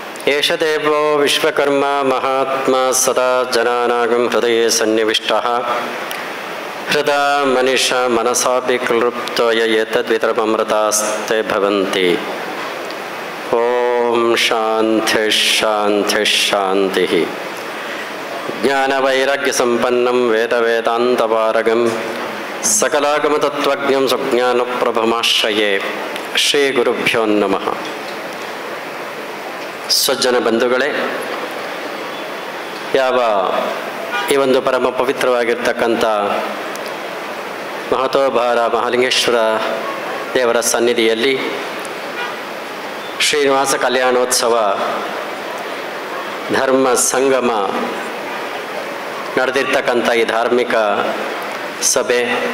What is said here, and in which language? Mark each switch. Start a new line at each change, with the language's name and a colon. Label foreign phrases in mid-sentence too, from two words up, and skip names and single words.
Sanskrit: ಏಷ ದೇವೋ ವಿಶ್ವಕರ್ಮ ಮಹಾತ್ಮ ಸದಾ ಜನಾನಾಗಂ ಹೃದಯೇ ಸನ್ನಿವಿಷ್ಟಃ ಹೃದಾ ಮನಿಷ ಮನಸಾಪಿ ಕ್ಲೃಪ್ತೋ ಏತದ್ವಿತರಮೃತಾಸ್ತೆ ಭವಂತಿ. ಓಂ ಶಾಂತಿ ಶಾಂತಿ ಶಾಂತಿ. ಜ್ಞಾನವೈರಾಗ್ಯ ಸಂಪನ್ನಂ ವೇದ ವೇದಾಂತಪಾರಗಂ ಸಕಲಾಗಮತತ್ವಜ್ಞಂ ಸುಜ್ಞಾನಪ್ರಭಮಾಶ್ರಯೇ. ಶ್ರೀ ಗುರುಭ್ಯೋ ನಮಃ.
Kannada: ಸಜ್ಜನ ಬಂಧುಗಳೇ, ಯಾವ ಈ ಒಂದು ಪರಮ ಪವಿತ್ರವಾಗಿರ್ತಕ್ಕಂಥ ಮಹತೋಭಾರ ಮಹಾಲಿಂಗೇಶ್ವರ ದೇವರ ಸನ್ನಿಧಿಯಲ್ಲಿ ಶ್ರೀನಿವಾಸ ಕಲ್ಯಾಣೋತ್ಸವ ಧರ್ಮ ಸಂಗಮ ನಡೆದಿರ್ತಕ್ಕಂಥ ಈ ಧಾರ್ಮಿಕ ಸಭೆ